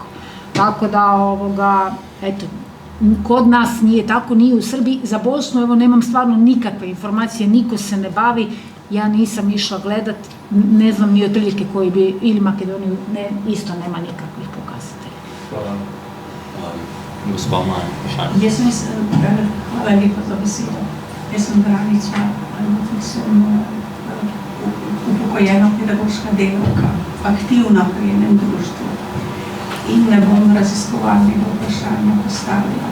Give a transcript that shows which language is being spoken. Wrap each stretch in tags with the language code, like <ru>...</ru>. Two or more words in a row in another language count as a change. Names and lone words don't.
<hr>Tako da, eto, kod nas nije tako, nije u Srbiji. Za Bosnu, evo, nemam stvarno nikakve informacije, niko se ne bavi, ja nisam išla gledat, ne znam ni otprilike koji bi, ili Makedoniju, isto nema nikakvih pokazatelja. Hvala.</hr> <sl>Gospa Maja. Hvala lepa za besedo. Jaz sem Branica, sem upokojena pedagoška delavka, aktivna pri enem društvu in ne bom raziskovalnega vprašanja postavila.</sl>